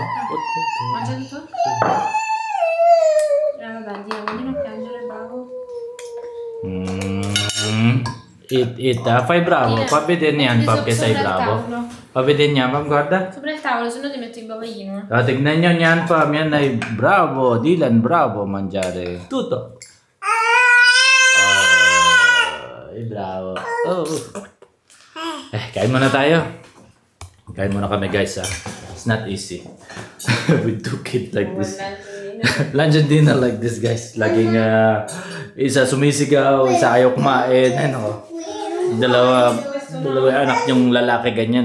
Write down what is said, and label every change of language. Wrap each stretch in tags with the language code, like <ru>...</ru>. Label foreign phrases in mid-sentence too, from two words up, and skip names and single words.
<it>Mangia tutto? Vabbè, Dylan, non piangere, bravo. Eat. Fai bravo. Fa vedere niyan, Pap, che sei bravo. Fa vedere niyan, Pap, guarda. Sopra il tavolo, se no ti metto il bavaglino.</it> <tl>Tignan nyo niyan, Pap. Yan ay bravo. Dylan,</tl> <it>bravo mangiare. Tutto. Bravo.</it> <tl>Kain muna tayo. Kain muna kami, guys.</tl> <en>It's not easy. With two kids like this. Lunch and dinner like this, guys.</en> <tl>Laging isa sumisigaw, isa ayaw kumain. Ano? Dalawa anak niyong lalaki ganyan.</tl>